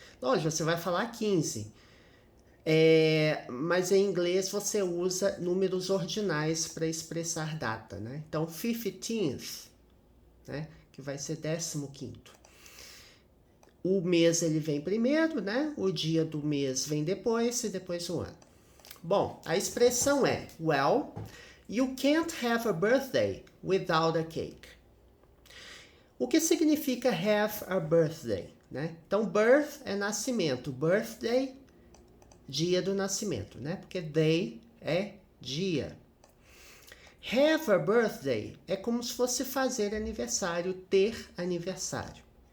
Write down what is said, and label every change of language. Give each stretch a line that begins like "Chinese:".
Portuguese: Lógico, você vai falar 15. Mas em inglês você usa números ordinais para expressar data, né? Então, 15th, né? Que vai ser 15º. O mês ele vem primeiro, né? O dia do mês vem depois e depois o ano. Bom, a expressão é,
English: well, you can't have a birthday without a cake.
Portuguese: O que significa
English: have a birthday,
Portuguese: né? Então, birth é nascimento, birthday, dia do nascimento, né? Porque day é dia.
English: Have a birthday
Portuguese: é como se fosse fazer aniversário, ter aniversário.